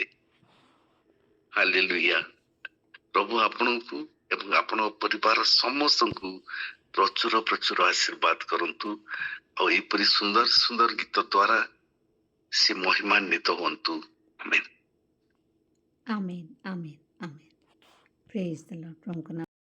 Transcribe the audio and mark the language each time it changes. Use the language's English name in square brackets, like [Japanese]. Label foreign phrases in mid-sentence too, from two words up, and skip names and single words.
[Odia] ହାଲେଲୁୟା। ପ୍ରଭୁ ଆପଣଙ୍କୁ ଏବଂ ଆପଣଙ୍କ ପରିବାର ସମସ୍ତଙ୍କୁ ପ୍ରଚୁର ପ୍ରଚୁର ଆଶୀର୍ବାଦ କରନ୍ତୁ ଆଉ ଏପରି ସୁନ୍ଦର ସୁନ୍ଦର ଗୀତ ଦ୍ୱାରା ସେ ମହିମାନ୍ୱିତ ହୁଅନ୍ତୁ। ଆମେନ୍। [English] Amen. Amen. Amen. Praise the Lord. [Odia] ପ୍ରଭୁଙ୍କ ନାମ